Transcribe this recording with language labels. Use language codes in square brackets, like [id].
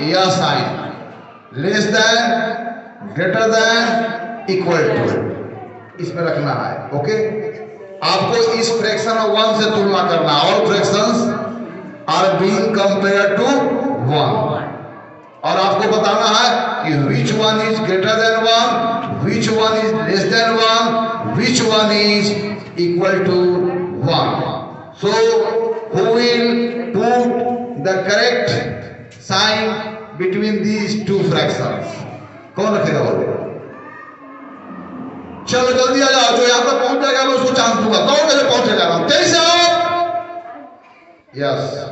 [en] sign less than, greater than, equal to, [hi] इसमें रखना है। ओके, आपको इस फ्रैक्शन ऑफ 1 से तुलना करना। [en] all fractions are being compare to 1, [hi] और आपको बताना है कि [en] which one is greater than 1, which one is less than 1, which one is equal to 1. So who will put the correct sign between these two fractions? [hi] कौन रखेगा बोलो? चलो जल्दी आ जाओ, जो यहाँ पर पहुंच जाएगा मैं उसको चांस दूंगा। कौन कैसे पहुंचेगा? तेईस आओ। यस,